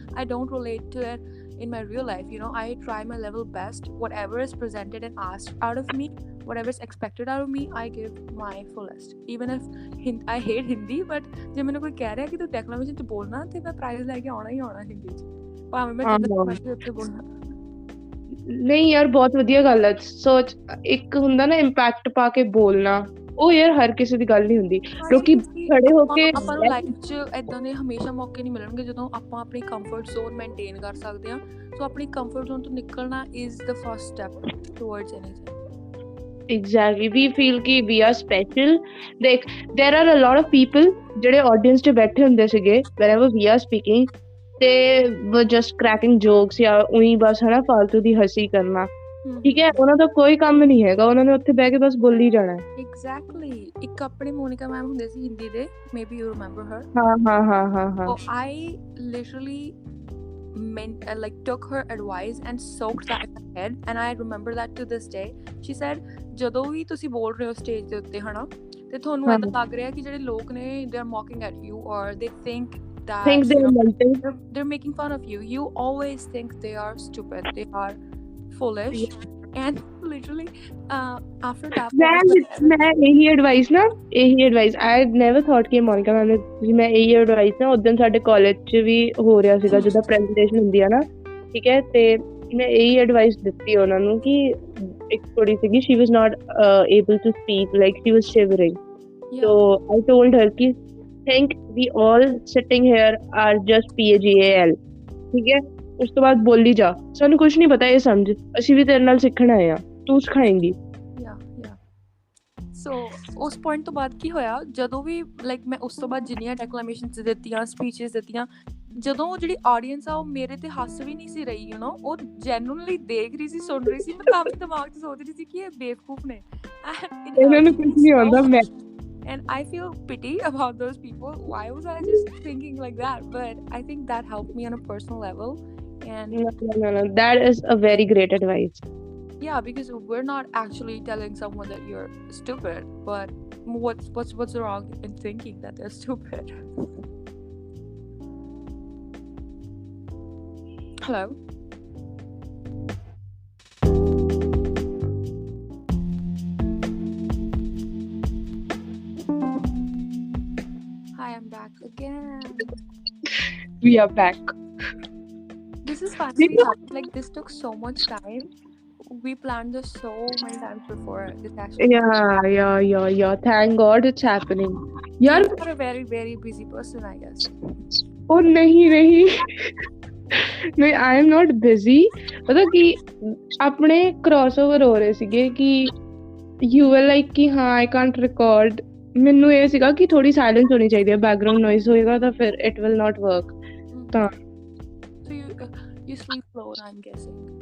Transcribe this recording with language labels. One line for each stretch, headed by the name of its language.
English: I don't relate to it in my real life, you know. I try my level best, whatever is presented and asked out of me, whatever is expected out of me, I give my fullest, even if I hate Hindi, but
Punjabi: ਜੇ ਮੈਨੂੰ ਕੋਈ ਕਹਿ ਰਿਹਾ ਕਿ ਤੂੰ ਡੈਕਲੇਮੇਸ਼ਨ ਚ ਬੋਲਣਾ ਤੇ ਮੈਂ ਪ੍ਰਾਈਜ਼ ਲੈ ਕੇ ਆਉਣਾ ਹੀ ਆਉਣਾ ਹਿੰਦੀ ਚ, ਭਾਵੇਂ ਮੈਂ ਜਿੱਦਾਂ ਮਰਜ਼ੀ ਉੱਥੇ ਬੋਲਣਾ। ਨਹੀਂ ਯਾਰ ਬਹੁਤ ਵਧੀਆ ਗੱਲ ਹੈ। ਸੋਚ, ਇੱਕ ਹੁੰਦਾ ਨਾ ਇੰਪੈਕਟ ਪਾ ਕੇ ਬੋਲਣਾ, ਉਹ ਯਾਰ ਹਰ ਕਿਸੇ ਦੀ ਗੱਲ ਨਹੀਂ ਹੁੰਦੀ। ਲੋਕੀ ਖੜੇ ਹੋ ਕੇ ਆਪਾਂ ਨੂੰ ਲਾਈਫ 'ਚ ਏਦਾਂ ਦੇ ਹਮੇਸ਼ਾ ਮੌਕੇ ਨਹੀਂ ਮਿਲਣਗੇ ਜਦੋਂ ਆਪਾਂ ਆਪਣੀ ਕੰਫਰਟ ਜ਼ੋਨ ਮੇਨਟੇਨ ਕਰ ਸਕਦੇ ਹਾਂ। ਸੋ ਆਪਣੀ ਕੰਫਰਟ ਜ਼ੋਨ ਤੋਂ ਨਿਕਲਣਾ
English: Is the first step towards anything. Exactly, we feel ਕਿ we are special. Like there are a lot of people
Punjabi: ਜਿਹੜੇ
English: audience
Punjabi: 'ਚ ਬੈਠੇ ਹੁੰਦੇ ਸੀਗੇ
English: whenever we are speaking, they were just cracking jokes
Punjabi: ਜਾਂ ਉਹੀ ਬਸ ਹਨਾ ਫਾਲਤੂ ਦੀ ਹੱਸੀ ਕਰਨਾ। ਠੀਕ ਹੈ, ਉਹਨਾਂ ਦਾ ਕੋਈ ਕੰਮ ਨਹੀਂ ਹੈਗਾ, ਉਹਨਾਂ ਨੇ ਉੱਥੇ ਬਹਿ ਕੇ ਬਸ ਬੋਲੀ ਜਾਣਾ।
English: Exactly.
Punjabi: ਇੱਕ ਆਪਣੇ ਮੋਨਿਕਾ ਮੈਮ ਹੁੰਦੇ ਸੀ ਹਿੰਦੀ ਦੇ,
English: Maybe you remember her.
Punjabi: ਹਾਂ।
English: I literally like took her advice and soaked that in my head, and I remember that to this day. She said,
Punjabi: ਜਦੋਂ ਵੀ ਤੁਸੀਂ ਬੋਲ ਰਹੇ ਹੋ ਸਟੇਜ ਦੇ ਉੱਤੇ ਹਨਾ ਤੇ ਤੁਹਾਨੂੰ ਏਦਾਂ ਲੱਗ ਰਿਹਾ ਕਿ ਜਿਹੜੇ ਲੋਕ ਨੇ
English: they are mocking at you or they think that they're making fun of you, you always think they are stupid, they are foolish. And literally after that
Punjabi: ਮੈਂ ਇਹੀ ਐਡਵਾਈਸ
English: I never thought
Punjabi: ਕਿ Monika ma'am ਨੇ, ਮੈਂ ਇਹੀ advice ਨਾ ਉਦੋਂ ਸਾਡੇ college 'ਚ ਵੀ ਹੋ ਰਿਹਾ ਸੀਗਾ ਜਦੋਂ ਪ੍ਰੈਜੈਂਟੇਸ਼ਨ ਹੁੰਦੀ ਆ ਨਾ, ਠੀਕ ਹੈ, ਤੇ ਮੈਂ ਇਹੀ ਐਡਵਾਈਸ ਦਿੱਤੀ ਉਹਨਾਂ ਨੂੰ ਕਿ ਇੱਕ ਕੁੜੀ ਸੀਗੀ,
English: she was not able to speak, like she was shivering. So I told her
Punjabi: ਕਿ
English: think we all sitting here are just PAGAL,
Punjabi: ਠੀਕ ਹੈ, ਉਸ ਤੋਂ ਬਾਅਦ ਬੋਲੀ ਜਾ, ਸਾਨੂੰ ਕੁਛ ਨਹੀਂ ਪਤਾ, ਇਹ ਸਮਝ ਅਸੀਂ ਵੀ ਤੇਰੇ ਨਾਲ ਸਿੱਖਣ ਆਏ ਆ, ਤੂੰ ਸਿਖਾਏਂਗੀ। ਸੋ ਉਸ ਪੁਆਇੰਟ ਤੋਂ ਬਾਅਦ ਕੀ ਹੋਇਆ, ਜਦੋਂ ਵੀ ਲਾਈਕ ਮੈਂ ਉਸ ਤੋਂ ਬਾਅਦ ਜਿੰਨੀਆਂ ਡੈਕਲਾਮੇਸ਼ਨਸ ਦਿੱਤੀਆਂ, ਸਪੀਚਸ ਦਿੱਤੀਆਂ, ਜਦੋਂ ਉਹ ਜਿਹੜੀ ਆਡੀਅנס ਆ ਉਹ ਮੇਰੇ ਤੇ ਹੱਸ ਵੀ ਨਹੀਂ ਸੀ ਰਹੀ,
English: you know,
Punjabi: ਉਹ ਜੈਨੂਇਨਲੀ ਦੇਖ ਰਹੀ ਸੀ, ਸੁਣ ਰਹੀ ਸੀ। ਮੈਂ ਤਾਂ ਵੀ ਦਿਮਾਗ 'ਚ ਸੋਚ ਰਹੀ ਸੀ ਕਿ ਇਹ ਬੇਵਕੂਫ ਨੇ, ਇਹਨਾਂ ਨੂੰ ਕੁਝ ਨਹੀਂ ਆਉਂਦਾ। ਮੈਂ
English: and I feel pity about those people. Why was I just thinking like that? But I think that helped me on a personal level. And no, that is a very great advice. Yeah, because we're not actually telling someone that you're stupid, but what's wrong in thinking that they're stupid? Hello. Hi, I'm back again. We are back. This is finally happened. Like, this took so much time. We planned this so many times before this actually. Yeah. Thank God it's happening. You're a very, very busy person, I guess. Oh,
Hindi: नहीं.
English: I am not busy.
Hindi: पता कि अपने
English: crossover
Hindi: हो रहे सीगे कि
English: you were like
Hindi: कि हाँ
English: I can't record.
Punjabi: ਮੈਨੂੰ ਇਹ ਸੀਗਾ ਕਿ ਥੋੜੀ ਸਾਇਲੈਂਸ ਹੋਣੀ ਚਾਹੀਦੀ ਹੈ, ਬੈਕਗ੍ਰਾਉਂਡ ਨੋਇਜ਼ ਹੋਏਗਾ ਤਾਂ ਫਿਰ
English: It will not work.
Punjabi: ਤਾਂ
English: so you sleep alone, I'm guessing.